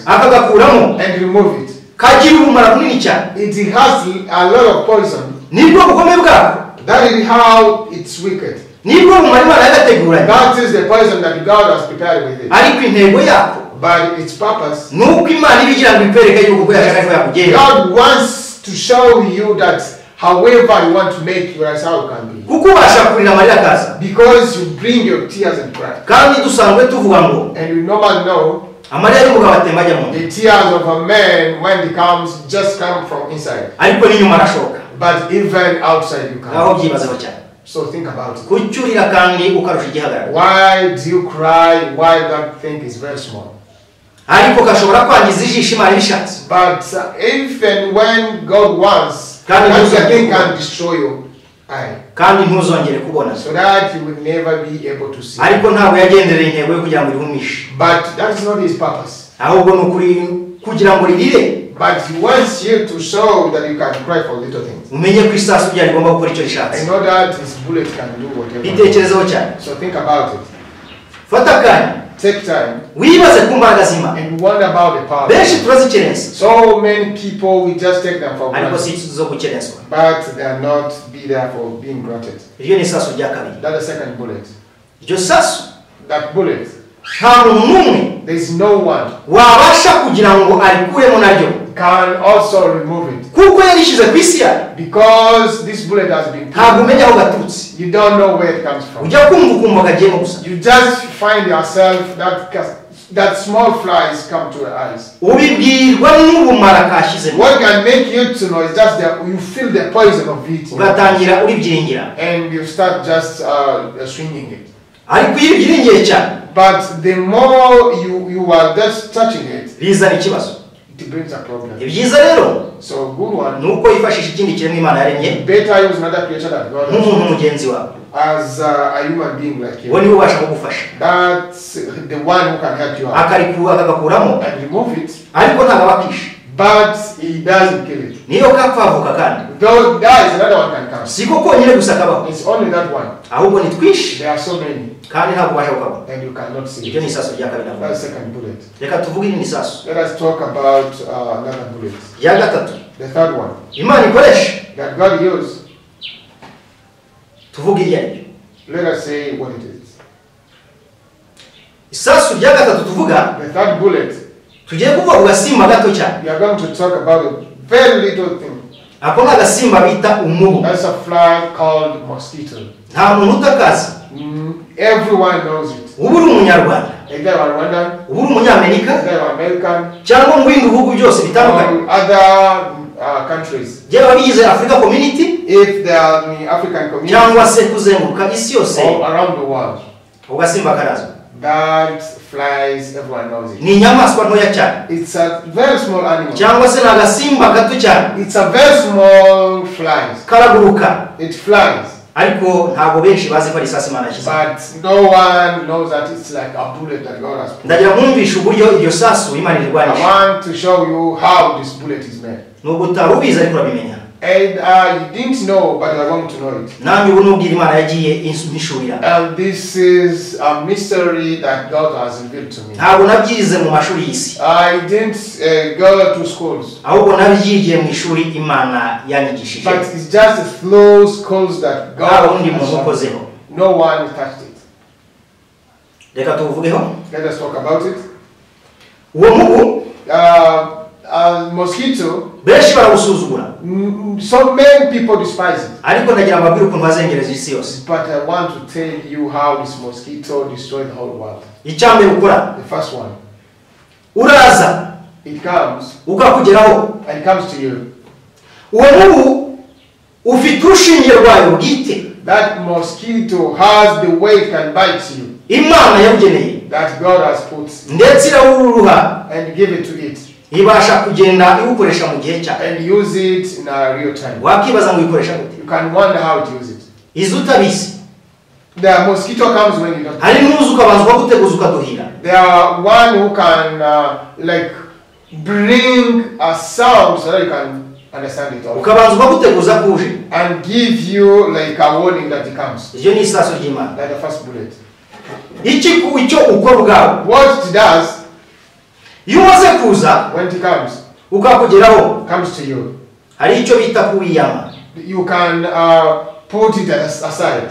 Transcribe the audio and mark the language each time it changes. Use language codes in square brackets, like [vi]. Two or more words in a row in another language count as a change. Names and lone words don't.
[rw] akagakuramo, [en] and remove it. [rw] kagira ubumara bunini cyane. [en] It has a lot of poison. [rw] Nibwo bugome bwako, [en] That is how it's wicked. [rw] nibwo bumara Imana yagateguranye. [en] That is the poison that God has prepared with it. [rw] Ariko intego yako [en] But its purpose, [rw] nuko Imana ibigira ngo ikwereke yuko yashaka ko yakugenza. [en] God wants to show you that however you want to make you, that's how it can be. [rw] Kuko ubasha kurira amarira akaza. [en] Because you bring your tears and cry. [rw] Kandi dusanzwe tuvuga ngo [en] And you normally know [rw] amarira y'umugabo atemba ajya mu nda, [en] the tears of a man when it comes just come from inside. [rw] ariko n'inyuma arashoka. [en] But even outside you [rw] Aho [en] come. [rw] byibazaho cyane. [en] So think about it. [rw] Kuki urira kandi ukarusha igihagararo, [en] Why do you cry? Why that thing is very small? [rw] ariko gashobora kwangiza ijisho Imana ibishatse. [en] But even when God wants, God that knows thing that. can destroy your eye. [rw] Kandi ntuzongere kubona. [en] So that you will never be able to see. [rw] Ariko ntabwo yagendereye intego yo kugira ngo rihumishe, [en] But that is not his purpose. [rw] ahubwo ni ukuri kugira ngo ririre. [en] But he wants you to show that you can cry for little things. [rw] Umenye ko isasu rya rigomba gukora icyo rishatse. [en] I know that his bullet can do whatever. [rw] Bitekerezeho cyane. [en] So think about it. [rw] Fata akanya [en] Take time [rw] wibaze ku mbaraga z'Imana. [en] and wonder about the power. [rw] Benshi turazikerensa, [en] So many people, we just take them for [rw] ariko [en] granted. [rw] si zo gukerenswa. [en] But they are not be there for being granted. [rw] Iryo ni isasu rya kabiri. [en] That's the second bullet. [rw] Iryo sasu [en] That bullet, [rw] nta muntu n'umwe [en] there is no one [rw] wabasha kugira ngo arikuremo naryo, [en] can also remove it. [rw] kuko yarishyize ku isi yayo. [en] Because this bullet has been [rw] Ntabwo [en] put, [rw] umenya aho gaturutse, [en] you don't know where it comes from. [rw] ujya kumva ukumva kagiyemo gusa. [en] You just find yourself that small flies come to your eyes. [rw] Ubibwirwa n'ubumara kashyizemo, [en] What can make you to know is just that you feel the poison of it [rw] ugatangira uribyiringira. [en] and you start just swinging it. [rw] Ariko iyo ubyiringiye cyane [en] But the more you are just touching it, [rw] bizana ikibazo. [en] it brings a problem. [rw] Ibyiza rero [en] So good one. [rw] ni uko yifashisha ikindi kiremwa Imana yaremye [en] Better use another creature that God has [rw] nk'umuntu mugenzi wawe, [en] as a human being like [rw] uwo [en] you. [rw] niwe ubasha kugufasha, [en] That's the one who can help you out [rw] akagakuramo, [en] and remove it. [rw] ariko ntabwo abakisha. [en] But he doesn't kill it. [rw] Niyo kapfavuka kandi [en] Though there is another one can come. [rw] siko konyine gusa kabaho, [en] It's only that one. [rw] ahubwo ni twinshi [en] There are so many [rw] kandi ntabwo ubasha kukabona. [en] and you cannot see [rw] Iryo ni [en] it. [rw] isasu rya kabiri. [en] That's the second bullet. [rw] Reka tuvuge iri ni isasu [en] Let us talk about another bullet. [rw] rya gatatu [en] The third one [rw] Imana ikoresha, [en] that God used. [rw] tuvuge iryo ari ryo. [en] Let us say what it is. [rw] Isasu rya gatatu tuvuga, [en] The third bullet, [rw] tugiye kuvuga ku gasimba gato cyane. [en] we are going to talk about a very little thing. [rw] Ako ni agasimba bita umubu. [en] That's a fly called mosquito. [rw] Nta muntu utakazi. [en] Everyone knows it. [rw] Ubu uri umunyarwanda, [en] Either you are Rwandan, [rw] ubu uri umunyamerika, [en] either you are American, [rw] cyangwa mu bindi bihugu byose bitandukanye. [en] or other countries. [rw] Byaba bigize Africa Community, [en] If they are in the African community [rw] cyangwa se kuzenguruka isi yose, [en] or around the world, [rw] ugasimba karazwa. [en] that flies, everyone knows it. [rw] Ni inyamaswa ntoya cyane, [en] It's a very small animal. [rw] cyangwa se ni agasimba gato cyane. [en] It's a very small fly. [rw] Karaguruka, [en] It flies. [rw] ariko ntabwo benshi bazi ko ari isasu Imana yashyize. [en] But no one knows that it's like a bullet that God has put. [rw] Ndagira nkumvisha uburyo iryo sasu Imana [en] I [rw] irwanisha. [en] want to show you how this bullet is made. [rw] Nubwo utari ubizi ariko urabimenya. [en] And you didn't know, but I want to know it. [rw] Namwe ubu nubwira Imana yagiye impishurira. [en] And this is a mystery that God has revealed to me. [rw] Ntabwo nabyize mu mashuri y'isi, [en] I didn't go to schools, [rw] ahubwo nabyigiye mu ishuri Imana yanyigishije. [en] but it's just those schools that [rw] Nta [en] God [rw] wundi muntu [en] has shown. [rw] ukozeho. [en] No one touched it. [rw] Reka tuvugeho. [en] Let us talk about it. [rw] Uwo mubu [en] Mosquito, [rw] benshi barawusuzugura, [en] so many people despise it. [rw] ariko ndagira mbabwire ukuntu bazengereza isi yose. [en] But I want to tell you how this mosquito destroyed the whole world. [rw] Icyambere ukora, [en] The first one, [rw] uraza [en] it comes [rw] ukakugeraho. [en] and it comes to you. [rw] Uwo mubu ufite urushinge rwayo bwite, [en] That mosquito has the way it can bite you, [rw] Imana yabugeneye, [en] that God has put, [rw] ndetse irawuruha, [en] and give it to it, [rw] ibasha kugenda iwukoresha mu gihe cyayo. [en] and use it in a real time. [rw] Wakibaza ngo uyikoresha gute? [en] You can wonder how to use it. [rw] Izi utabizi, [en] The mosquito comes when you don't. [rw] hari n'uzi ukabanza ukaguteguza ukaduhira. [en] There are one who can like bring a sound so that you can understand it all, [rw] Ukabanza ukaguteguza kuje. [en] and give you like a warning that it comes. [rw] Iryo ni isaso ry'Imana. [en] Like the first bullet. [rw] Icyo ukora ubwawe, [en] What it does [rw] iyo umaze kuza [en] when it [rw] ukakugeraho, [en] comes to you, [rw] hari icyo bita kuwiyama, [en] you can put it aside,